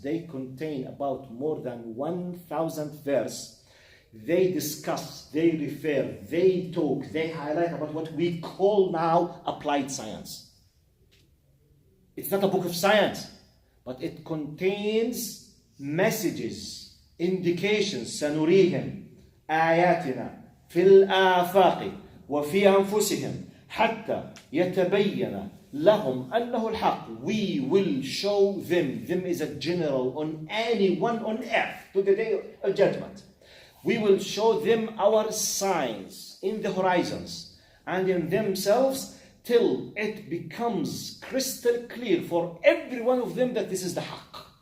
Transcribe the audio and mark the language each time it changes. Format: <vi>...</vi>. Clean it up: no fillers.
<en>They contain about more than 1,000 verses. They discuss, they refer, they talk, they highlight about what we call now applied science. It's not a book of science, but it contains messages, indications.</en> <ar>سنريهم آياتنا في الآفاق وفي أنفسهم حتى يتبين لهم أنه الحق.</ar> <en>We will show them. Them is a general on anyone on earth to the day of judgment. We will show them our signs in the horizons and in themselves, till it becomes crystal clear for every one of them that this is the haqq.</en>